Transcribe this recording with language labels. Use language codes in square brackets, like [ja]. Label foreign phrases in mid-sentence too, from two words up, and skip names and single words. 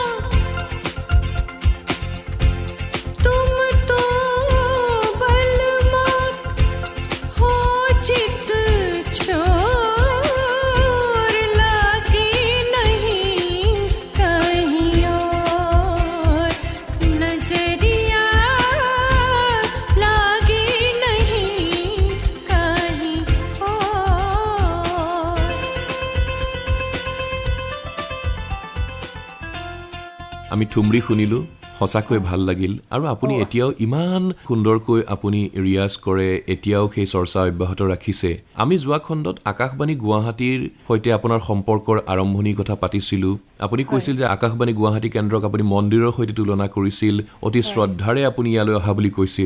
[hi] तुम तो बलमा हो चित छोर लागी नहीं कहीं और नजरिया लागी नहीं कहीं और [as] আমি ঠুমৰী শুনিলোঁ, সঁচাকৈ ভাল লাগিল। আৰু আপুনি এতিয়াও ইমান সুন্দৰকৈ আপুনি ৰিয়াজ কৰে, এতিয়াও সেই চৰ্চা অব্যাহত ৰাখিছে। আমি যোৱা খণ্ডত আকাশবাণী গুৱাহাটীৰ সৈতে আপোনাৰ সম্পৰ্কৰ আৰম্ভণিৰ কথা পাতিছিলোঁ আপুনি কৈছিল যে আকাশবাণী গুৱাহাটী কেন্দ্ৰক আপুনি মন্দিৰৰ সৈতে তুলনা কৰিছিল, অতি শ্ৰদ্ধাৰে আপুনি ইয়ালৈ অহা বুলি কৈছিল।